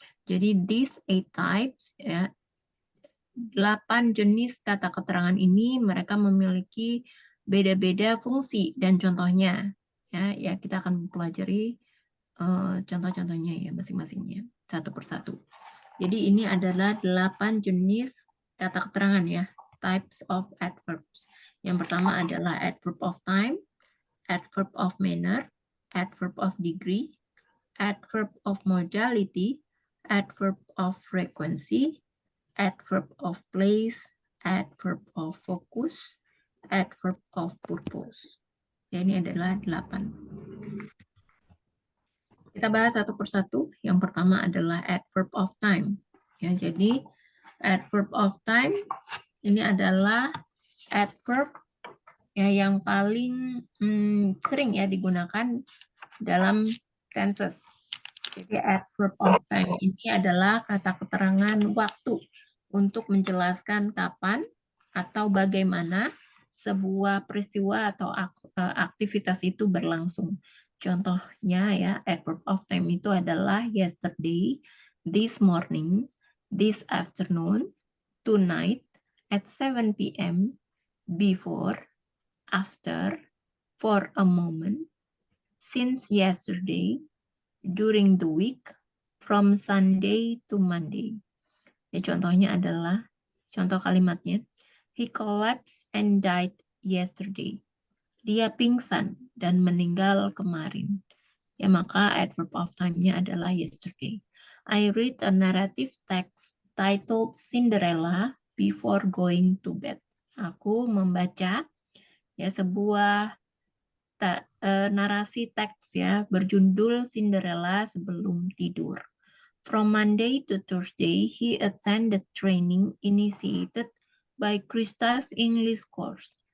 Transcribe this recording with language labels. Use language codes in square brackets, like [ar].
[id] Jadi [en] these 8 types [id] ya 8 jenis kata keterangan ini mereka memiliki beda-beda fungsi dan contohnya ya kita akan mempelajari contoh-contohnya ya masing-masingnya satu persatu. Jadi ini adalah 8 jenis kata keterangan ya, [en] types of adverbs. [id] Yang pertama adalah adverb of time, adverb of manner, adverb of degree, adverb of modality, adverb of frequency, adverb of place, adverb of focus, adverb of purpose. Ya, ini adalah 8. Kita bahas satu persatu. Yang pertama adalah adverb of time. Ya, jadi adverb of time ini adalah adverb ya yang paling sering ya digunakan dalam tenses. Jadi adverb of time ini adalah kata keterangan waktu untuk menjelaskan kapan atau bagaimana sebuah peristiwa atau aktivitas itu berlangsung. Contohnya ya, adverb of time itu adalah [en] yesterday, this morning, this afternoon, tonight, at 7 p.m., before, after, for a moment, since yesterday, during the week, from Sunday to Monday. [id] Ya, contohnya adalah, contoh kalimatnya, [en] he collapsed and died yesterday. [id] Dia pingsan dan meninggal kemarin. Ya, maka adverb of time-nya adalah yesterday. [en] I read a narrative text titled Cinderella before going to bed. [id] Aku membaca ya sebuah narasi teks ya berjudul Cinderella sebelum tidur. [en] From Monday to Thursday, he attended training initiated by Krista's English course.